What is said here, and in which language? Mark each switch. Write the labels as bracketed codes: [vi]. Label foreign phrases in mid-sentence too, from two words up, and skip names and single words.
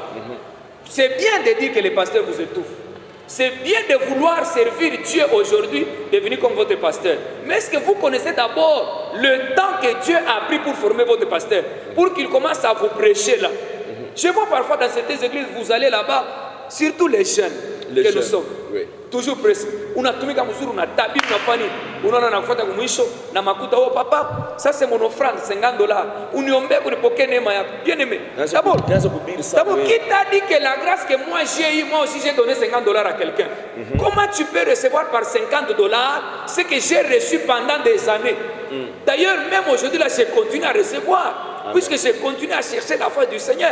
[fr] C'est bien de dire que les pasteurs vous étouffent. C'est bien de vouloir servir Dieu aujourd'hui, de venir comme votre pasteur. Mais est-ce que vous connaissez d'abord le temps que Dieu a pris pour former votre pasteur, pour qu'il commence à vous prêcher là? Je vois parfois dans certaines églises, vous allez là-bas, surtout les jeunes que nous sommes. Oui. Toujours pressés. [sw] Unatumika mzuri, unatabiri, unafanya, unaona nakufuata kumwisho na makuta. [fr] Oh papa, ça c'est mon offrande, $50. [sw] Uniombee kunipokea neema yako. [fr] Bien aimé. D'abord, qui t'a dit que la grâce que moi j'ai eu, moi aussi j'ai donné $50 à quelqu'un? Comment tu peux recevoir par $50 ce que j'ai reçu pendant des années? D'ailleurs, même aujourd'hui là, je continue à recevoir, puisque je continue à chercher la foi du Seigneur.